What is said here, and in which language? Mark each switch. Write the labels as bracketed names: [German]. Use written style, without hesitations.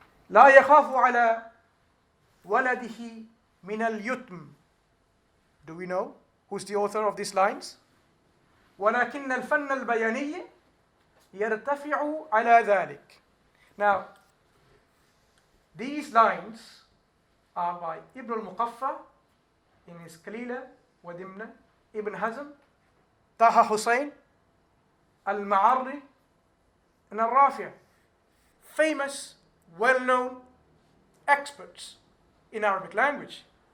[Arabic] لا يخاف على ولده من اليتم. [English] Do we know who's the author of these lines? [Arabic] ولكن الفن البياني يرتفع على ذلك. [English] Now, these lines are by Ibn al-Muqaffa in his Qalila wa Dimna, Ibn Hazm, Taha Hussein, Al-Ma'arri, and Al-Rafi'. Famous, well-known experts in Arabic language.